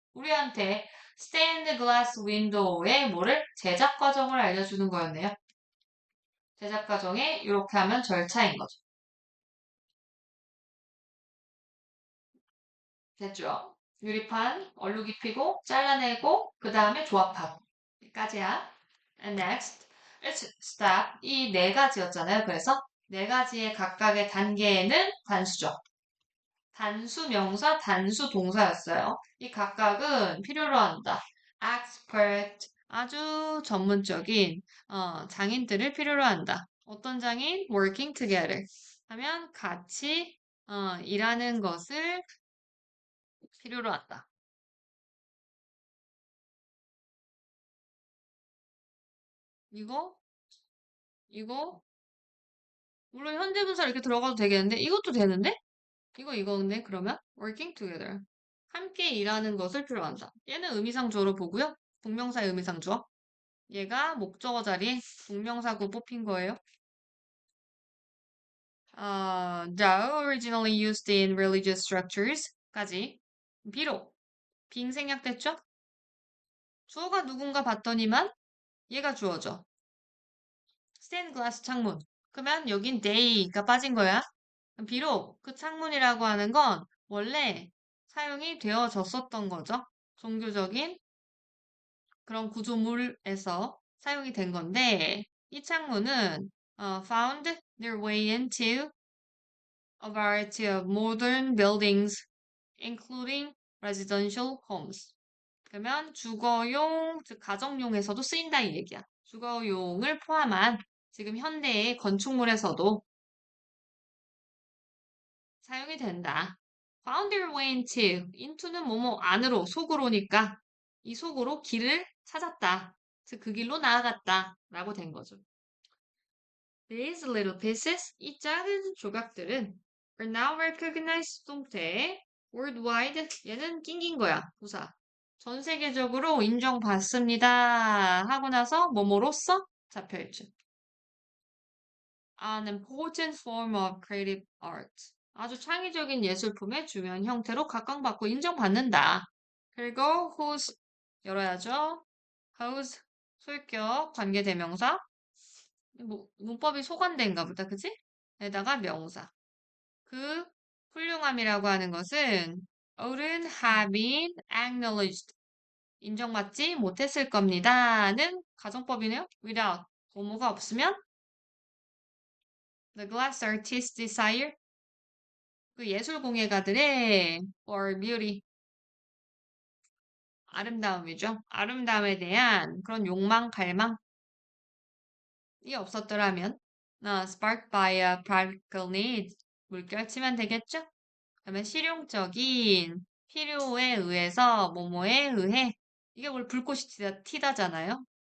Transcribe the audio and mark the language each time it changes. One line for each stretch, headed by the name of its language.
Korean: 우리한테 스테인드 글라스 윈도우의 뭐를 제작 과정을 알려주는 거였네요. 제작 과정에 이렇게 하면 절차인 거죠. 됐죠? 유리판 얼룩 입히고 잘라내고 그 다음에 조합하고 여기까지야.
English: And next, it's step
Korean: 이 네 가지였잖아요. 그래서 네 가지의 각각의 단계에는 단수죠. 단수 명사, 단수 동사였어요. 이 각각은 필요로 한다. expert, 아주 전문적인 장인들을 필요로 한다. 어떤 장인? working together. 하면 같이 일하는 것을 필요로 한다. 이거, 이거, 물론 현재분사 이렇게 들어가도 되겠는데 이것도 되는데? 이거 근데 그러면 working together. 함께 일하는 것을 필요로 한다. 얘는 의미상주어로 보고요. 동명사의 의미상주어. 얘가 목적어 자리에 동명사구 뽑힌 거예요.
English: Though originally used in religious structures
Korean: 까지 비록 빙 생략됐죠? 주어가 누군가 봤더니만 얘가 주어져. stained glass 창문. 그러면 여긴 they가 빠진 거야. 비록 그 창문이라고 하는 건 원래 사용이 되어졌었던 거죠. 종교적인 그런 구조물에서 사용이 된 건데 이 창문은
English: found their way into a variety of modern buildings, including residential homes.
Korean: 그러면 주거용, 즉 가정용에서도 쓰인다 이 얘기야. 주거용을 포함한 지금 현대의 건축물에서도 사용이 된다. Found their way into는 뭐뭐 안으로, 속으로니까 이 속으로 길을 찾았다. 즉 그 길로 나아갔다. 라고 된 거죠.
English: These little pieces,
Korean: 이 작은 조각들은
English: are now recognized
Korean: 동태 worldwide, 얘는 낑긴 거야, 부사. 전 세계적으로 인정받습니다. 하고 나서 뭐뭐로써 잡혀있죠.
English: An important form of creative art.
Korean: 아주 창의적인 예술품의 중요한 형태로 각광받고 인정받는다. 그리고 whose 열어야죠. whose 소유격 관계대명사. 문법이 소관대인가 보다, 그치? 에다가 명사. 그 훌륭함이라고 하는 것은
English: wouldn't have been acknowledged.
Korean: 인정받지 못했을 겁니다.는 가정법이네요. without 뭐뭐가 없으면
English: the glass artist's desire
Korean: 그 예술 공예가들의 for beauty 아름다움이죠. 아름다움에 대한 그런 욕망, 갈망이 없었더라면
English: sparked by a practical need
Korean: 물결치면 되겠죠? 그러면 실용적인 필요에 의해서 뭐뭐에 의해 이게 원래 불꽃이 튀다잖아요.